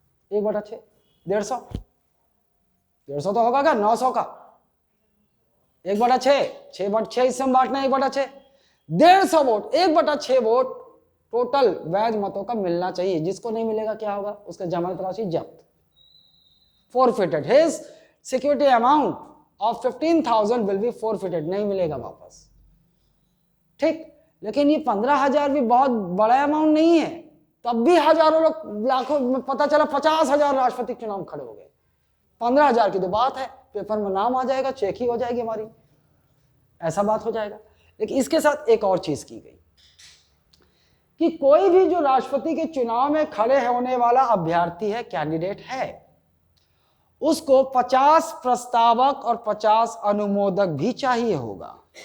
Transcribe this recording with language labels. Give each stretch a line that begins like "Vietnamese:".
Hindi: 1/6 150 तो होगा क्या? 900 का 1/6, 6/6 हिस्से में बांटना, 1/6 150 वोट, 1/6 वोट टोटल वैध मतों का मिलना चाहिए। जिसको नहीं मिलेगा क्या होगा? उसका जमानत राशि जब्त,
English: forfeited, his security amount of 15,000 will be forfeited,
Hindi: नहीं मिलेगा वापस। ठीक, लेकिन ये 15,000 भी बहुत बड़ा अमाउंट नहीं है, तब भी हजारों लोग, लाखों में, पता चला 50,000 राष्ट्रपति चुनाव खड़े हो गए। 15,000 की तो बात है, पेपर में नाम आ जाएगा, चेक ही हो जाएगी हमारी, ऐसा बात हो जाएगा। लेकिन इसके साथ एक और चीज की गई कि कोई भी जो राष्ट्रपति के चुनाव में खड़े होने वाला अभ्यर्थी है, कैंडिडेट है, उसको 50 प्रस्तावक और 50 अनुमोदक भी चाहिए होगा।